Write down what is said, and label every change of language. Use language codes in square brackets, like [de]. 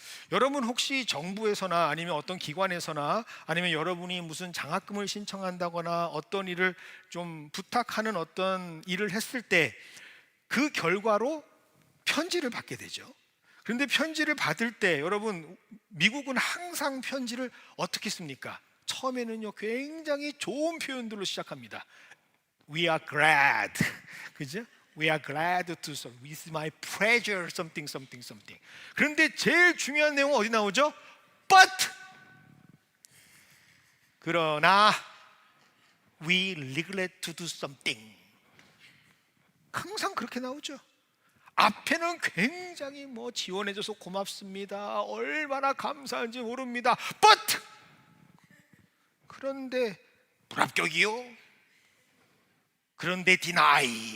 [ko] 여러분 혹시 정부에서나 아니면 어떤 기관에서나 아니면 여러분이 무슨 장학금을 신청한다거나 어떤 일을 좀 부탁하는 어떤 일을 했을 때 그 결과로 편지를 받게 되죠. 그런데 편지를 받을 때 여러분, 미국은 항상 편지를 어떻게 씁니까? 처음에는요 굉장히 좋은 표현들로 시작합니다. [en] We are glad, [ko] 그죠? [en] We are glad to serve. With my pleasure, something, something, something. [ko] 그런데 제일 중요한 내용은 어디 나오죠? [en] But [ko] 그러나 [en] we regret to do something. [ko] 항상 그렇게 나오죠. 앞에는 굉장히 지원해줘서 고맙습니다, 얼마나 감사한지 모릅니다. [en] But [ko] 그런데 불합격이요. 그런데 [en] deny.